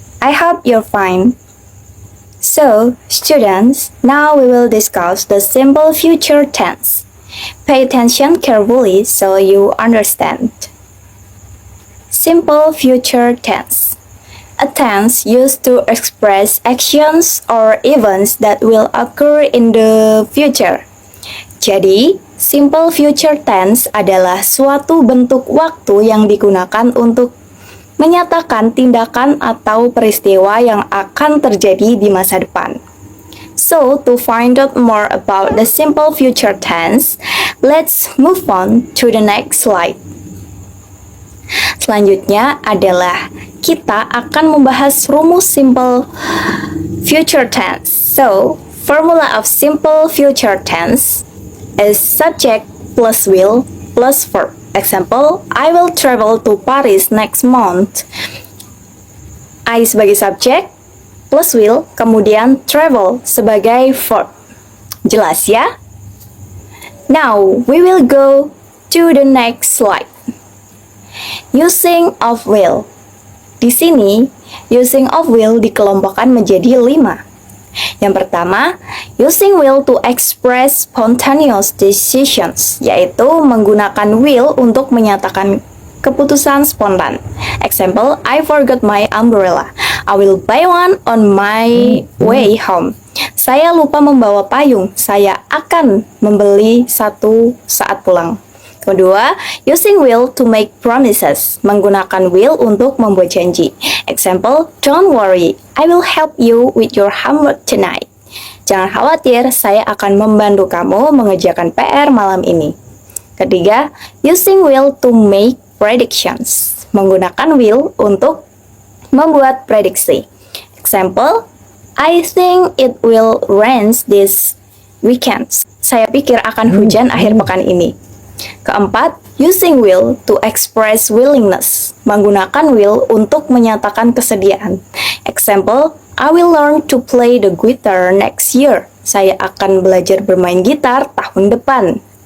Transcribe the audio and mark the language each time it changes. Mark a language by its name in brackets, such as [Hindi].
[English] I hope you're fine. So, students, now we will discuss the simple future tense. Pay attention carefully so you understand. Simple future tense. A tense used to express actions or events that will occur in the future. [Indonesian] Jadi, simple future tense adalah suatu bentuk waktu yang digunakan untuk menyatakan tindakan atau peristiwa yang akan terjadi di masa depan. [English] So, to find out more about the simple future tense, let's move on to the next slide. [Indonesian] Selanjutnya adalah kita akan membahas rumus simple future tense. [English] So, formula of simple future tense is subject plus will plus verb. Example, I will travel to Paris next month. [Indonesian] I sebagai subjek, plus will, kemudian travel sebagai verb. Jelas ya? [English] Now, we will go to the next slide. Using of will. [Indonesian] Di sini, [English] using of will [Indonesian] dikelompokkan menjadi 5. Yang pertama, [English] using will to express spontaneous decisions, [Indonesian] yaitu menggunakan will untuk menyatakan keputusan spontan. [English] Example, I forgot my umbrella. I will buy one on my way home. [Indonesian] Saya lupa membawa payung. Saya akan membeli satu saat pulang. Kedua, [English] using will to make promises, [Indonesian] menggunakan will untuk membuat janji. [English] Example, don't worry, I will help you with your homework tonight. [Indonesian] Jangan khawatir, saya akan membantu kamu mengerjakan PR malam ini. Ketiga, [English] using will to make predictions, [Indonesian] menggunakan will untuk membuat prediksi. [English] Example, I think it will rain this weekend. [Indonesian] Saya pikir akan hujan akhir pekan ini. Keempat, [English] using will to express willingness, [Indonesian] menggunakan will untuk menyatakan kesediaan. [English] Example, I will learn to play the guitar next year. [Indonesian] Saya akan belajar bermain gitar tahun depan.